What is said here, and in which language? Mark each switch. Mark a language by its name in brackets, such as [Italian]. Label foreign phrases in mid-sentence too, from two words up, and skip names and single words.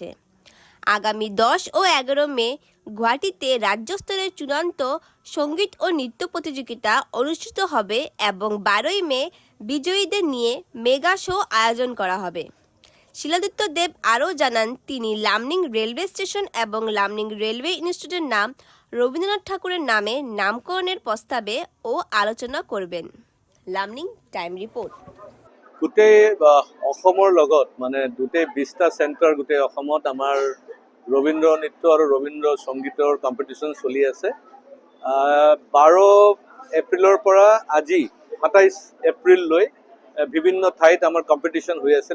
[Bangla] আগামী ১০ ও ১১ মে গুয়াহাটিতে রাজ্য স্তরের চূড়ান্ত সঙ্গীত ও নৃত্য প্রতিযোগিতা অনুষ্ঠিত হবে এবং ১২ মে বিজয়ীদের নিয়ে মেগা শো আয়োজন করা হবে। শিলাদিত্য দেব আরও জানান, তিনি লামনিং রেলওয়ে স্টেশন এবং লামনিং রেলওয়ে ইনস্টিটিউটের নাম রবীন্দ্রনাথ ঠাকুরের নামে নামকরণের প্রস্তাবে ও আলোচনা করবেন। লামনিং টাইম রিপোর্ট। [Assamese] গোটেই অসমৰ লগত মানে গোটেই ২০টা চেণ্টাৰ গোটেই অসমত আমাৰ ৰবীন্দ্ৰ নৃত্য আৰু ৰবীন্দ্ৰ সংগীতৰ কম্পিটিশ্যন চলি আছে। ১২ এপ্ৰিলৰ পৰা আজি ২৭ এপ্ৰিললৈ বিভিন্ন ঠাইত আমাৰ কম্পিটিশ্যন হৈ আছিলে।